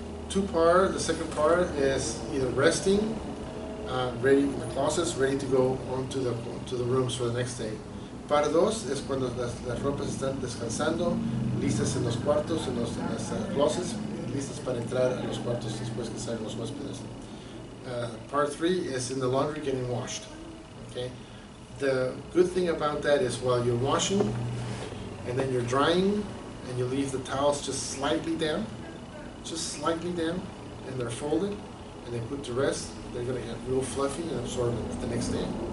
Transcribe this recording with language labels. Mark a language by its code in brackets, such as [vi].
[en] 2-part, the second part is either resting, ready in the closets, ready to go on to the rooms for the next day. [es] Par 2 es cuando las ropas están descansando, listas en los cuartos, en las closets, listas para entrar a los cuartos después que salen los huéspedes. [en] Part 3 is in the laundry getting washed. Okay? The good thing about that is while you're washing and then you're drying and you leave the towels just slightly damp, and they're folded and they put to rest, they're going to get real fluffy and absorbent the next day.